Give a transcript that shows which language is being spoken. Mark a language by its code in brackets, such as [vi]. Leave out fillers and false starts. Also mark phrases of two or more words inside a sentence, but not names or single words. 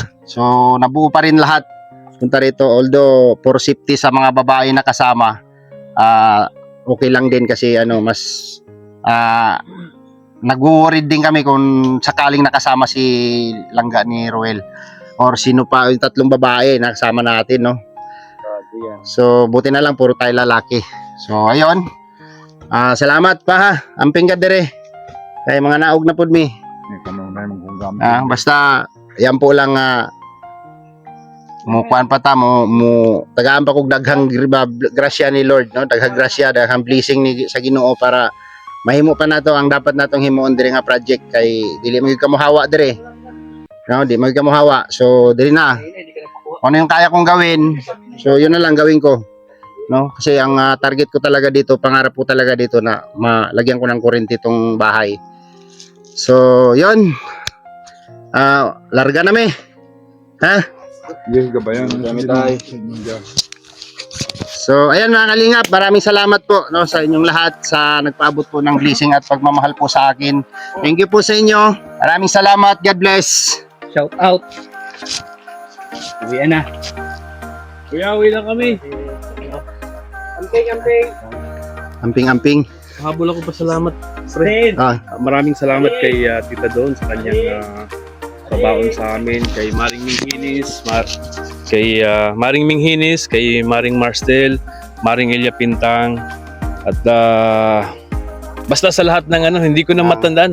[tl] So nabuo pa rin lahat punta rito, although [en] for safety [tl] sa mga babae na kasama, okay lang din kasi mas nag-worried din kami kung sakaling nakasama si langga ni Ruel or sino pa yung tatlong babae na kasama natin, no. So buti na lang puro tayo lalaki. So ayun, salamat pa ha, [ceb] amping ka dire kay mga naog na pud mi. Kanang na mong gamit. Basta yan po lang mo kuan pa ta mo tagaan pa kog daghang grasya ni Lord, no, daghang grasya, daghang blessing ni sa Ginoo para mahimo pa nato ang dapat natong himuon diri nga project kay dili mo ka mohawa dire, no, di mo ka mohawa. [tl] So diri na ano yung kaya kong gawin, so yun na lang gawin ko, no, kasi ang target ko talaga dito, pangarap ko talaga dito na malagyan ko ng kuryente itong bahay. [ceb] So yun, larga na mi ha. [tl] Yes, gabayan. Gamit tayo. So, ayan mga kalingap, maraming salamat po, no, sa inyong lahat sa nagpaabot po ng blessing at pagmamahal po sa akin. [en] Thank you [tl] po sa inyo. Maraming salamat. [en] God bless. Shout out. [tl] Uwian na. Kuya, uwi lang kami. [ceb] Amping-amping. [tl] Habol ako pasalamat. Friend. Maraming salamat kay Tita Don sa kanyang pabaon sa amin, kay Maring Minghinis, kay Maring Minghinis, kay Maring Marstel, Maring Elia Pintang, at basta sa lahat ng hindi ko na matandaan.